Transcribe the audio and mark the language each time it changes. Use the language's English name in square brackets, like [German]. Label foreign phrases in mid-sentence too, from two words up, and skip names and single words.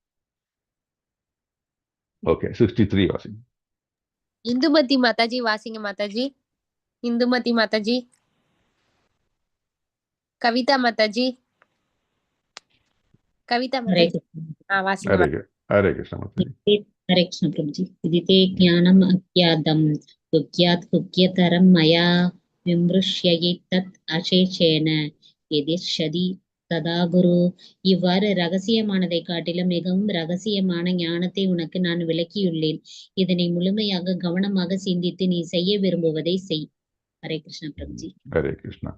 [Tamil] ஓகே, 63 வாசிங்க. இந்துமதி மாதாஜி வாசிங்க மாதாஜி. இந்துமதி மாதாஜி. கவிதா மாதாஜி. கவிதா மாதாஜி வாசிங்க. ஹரே கிருஷ்ண மாதாஜி. [Hindi] हरे कृष्ण प्रभु जी। [Sanskrit] विदिते ज्ञानम् अज्ञातं गुह्यात् गुह्यतरं मया विमृश्यैः तत् अशेषेन एथिर्षति तथा कुरु. [Tamil] இவ்வாறு ரகசியமானதை காட்டிலும் மிகவும் ரகசியமான ஞானத்தை உனக்கு நான் விளக்கியுள்ளேன். இதனை முழுமையாக கவனமாக சிந்தித்து நீ செய்ய விரும்புவதை செய். ஹரே கிருஷ்ணா பிரபுஜி. ஹரே கிருஷ்ணா.